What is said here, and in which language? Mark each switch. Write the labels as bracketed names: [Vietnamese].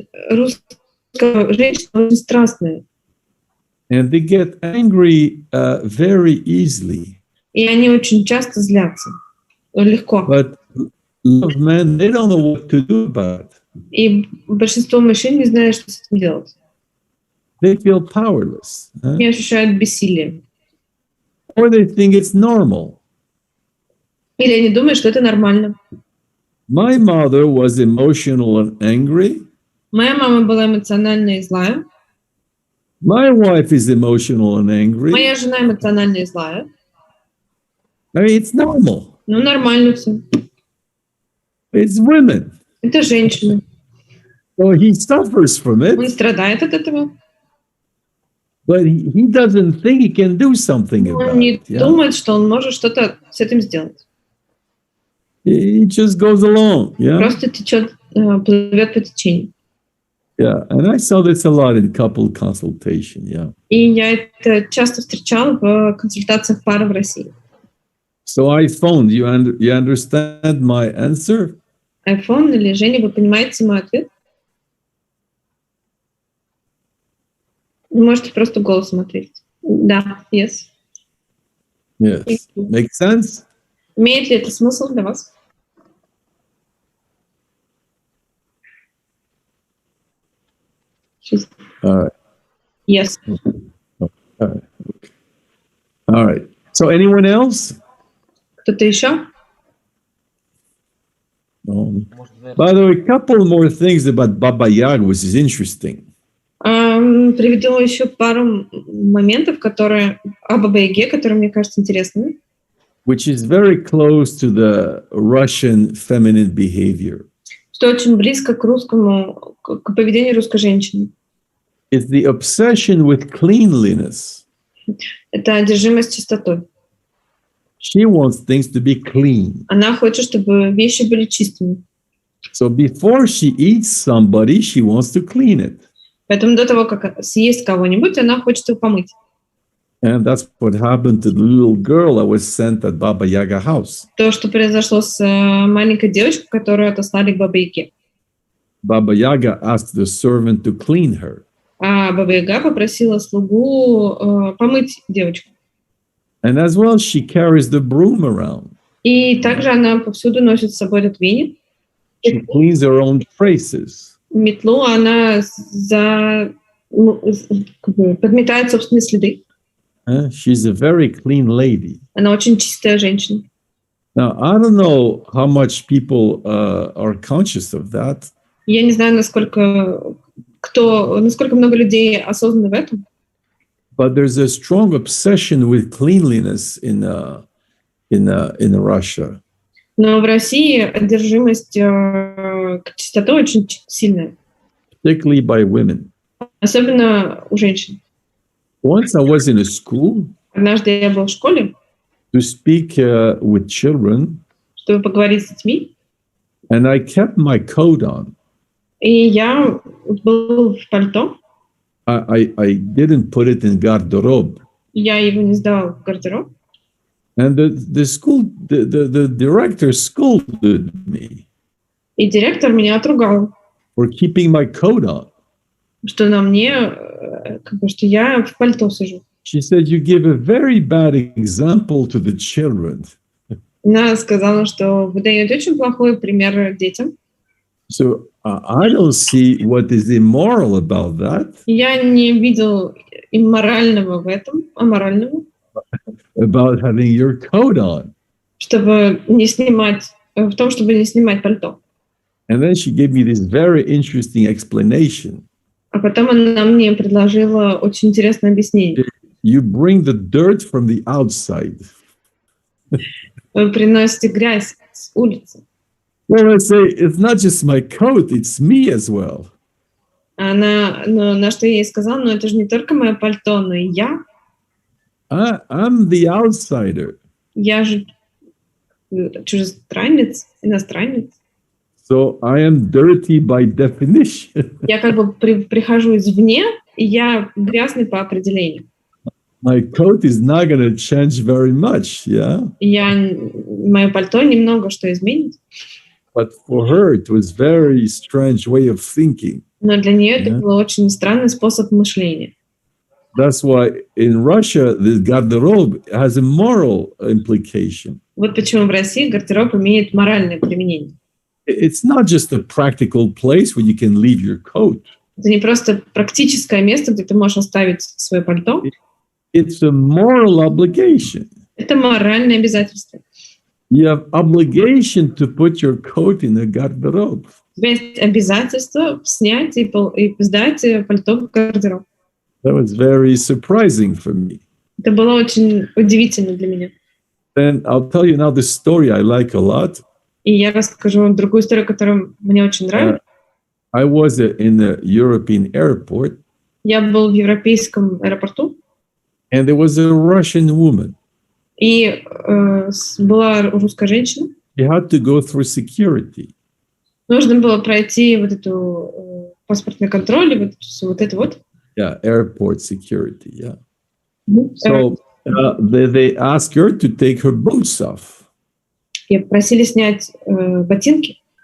[Russian] Русская женщина очень страстная. [English] And they get angry very easily. [Russian] И они очень часто злятся. Легко. [English] But a lot of men, they don't know what to do about it. [Russian] И большинство мужчин не знают, что с этим делать. [English] They feel powerless. [Russian] Они ощущают бессилие. [English] Or they think it's normal. [Russian] Или они думают, что это нормально. [English] My mother was emotional and angry. [Russian] Моя мама была эмоциональная и злая. [English] My wife is emotional and angry. [Russian] Моя жена эмоциональная и злая. [English] I mean, it's normal. [Russian] Ну, нормально все. [English] It's women. [Russian] Это женщина. [English] So he suffers from [Russian] Он [English] it, [Russian] страдает от этого. [English] but he doesn't think he can do something about [Russian] Он не [English] it. Yeah? [Russian] думает, что он может что-то с этим сделать. [English] He just goes along. Yeah. [Russian] Просто течет, плывет по течению. [English] Yeah. And I saw this a lot in couple consultation. Yeah. [Russian] И я это часто встречала в консультациях пары в России. [English] So I phoned. You understand my answer? [Russian] iPhone или Женя, вы понимаете мой ответ? Вы можете просто голосом ответить. Да, [English] yes. Yes. Makes sense? [Russian] Имеет ли это смысл для вас? [English] All right. Yes. All right. Okay. All right. So anyone else? [Russian] Кто-то еще? [English] No. By the way, a couple more things about Baba Yaga, which is interesting. [Russian] Приведу еще пару моментов, которые о Бабе-Яге, которые мне кажутся интересными. [English] Which is very close to the Russian feminine behavior. [Russian] Что очень близко к русскому, к поведению русской женщины. [English] It's the obsession with cleanliness. [Russian] Это одержимость чистотой. [English] She wants things to be clean. [Russian] Она хочет, чтобы вещи были чистыми. [English] So before she eats somebody, she wants to clean it. [Russian] Поэтому до того, как съесть кого-нибудь, она хочет его помыть. [English] And that's what happened to the little girl that was sent at Baba Yaga house. [Russian] То, что произошло с маленькой девочкой, которую отослали к Бабе-Яге. [English] Baba Yaga asked the servant to clean her. [Russian] А Баба-Яга попросила слугу помыть девочку. [English] And as well, she carries the broom around. [Russian] И также она повсюду носит с собой этот веник. [English] She cleans her own traces. [Russian] Метлу она подметает собственные следы. [English] She's a very clean lady. [Russian] Она очень чистая женщина. [English] Now, I don't know how much people are conscious of that. [Russian] Я не знаю, насколько много людей осознаны в этом. [English] But there's a strong obsession with cleanliness in Russia. [Russian] Но в России одержимость к чистоте очень сильная. [English] Particularly by women. [Russian] Особенно у женщин. [English] Once I was in a school [Russian] Однажды я был в школе, [English] to speak with children, [Russian] чтобы поговорить с детьми, [English] and I kept my coat on. [Russian] и я был в пальто. [English] I didn't put it in garderobe. [Russian] Я его не сдавал в гардероб. [English] And the director scolded me [Russian] И директор меня отругал, [English] for keeping my coat on. [Russian] что на мне, что я в пальто сижу. [English] She said, "You give a very bad example to the children." [Russian] Она сказала, что вы даете очень плохой пример детям. [English] So I don't see what is immoral about that. [Russian] Я не видел имморального в этом, аморального. [English] About having your coat on. [Russian] Чтобы не снимать, в том, чтобы не снимать пальто. [English] And then she gave me this very interesting explanation. [Russian] А потом она мне предложила очень интересное объяснение. [English] You bring the dirt from the outside. [Russian] Вы приносите грязь с улицы. [English] Well, I say, it's not just my coat, it's me as well. [Russian] На что я ей сказала, но это же не только мое пальто, но и я. [English] I'm the outsider. [Russian] Я же чужестранец, иностранец. [English] So I am dirty by definition. [Russian] Я как бы прихожу извне, и я грязный по определению. [English] My coat is not going to change very much, yeah? [Russian] Мое пальто немного что изменит. [English] But for her, it was very strange way of thinking. [Russian] Но для нее это был очень странный способ мышления. [English] That's why in Russia, the garderobe has a moral implication. [Russian] Вот почему в России гардероб имеет моральное применение. [English] It's not just a practical place where you can leave your coat. [Russian] Это не просто практическое место, где ты можешь оставить свое пальто. [English] It's a moral obligation. [Russian] Это моральное обязательство. [English] You have obligation to put your coat in a garderobe. [Russian] У тебя есть обязательство снять и сдать пальто в гардероб. [English] That was very surprising for me. [Russian] Это было очень удивительно для меня. [English] Then I'll tell you now the story I like a lot. [Russian] И я расскажу вам другую историю, которая мне очень нравится. [English] I was in a European airport. [Russian] Я был в европейском аэропорту. [English] And there was a Russian woman. [Russian] И была русская женщина. [English] You had to go through security. [Russian] Нужно было пройти вот эту паспортный контроль, и вот это вот. [English] Yeah, airport security, yeah. So they asked her to take her boots off. [Russian] И просили снять ботинки.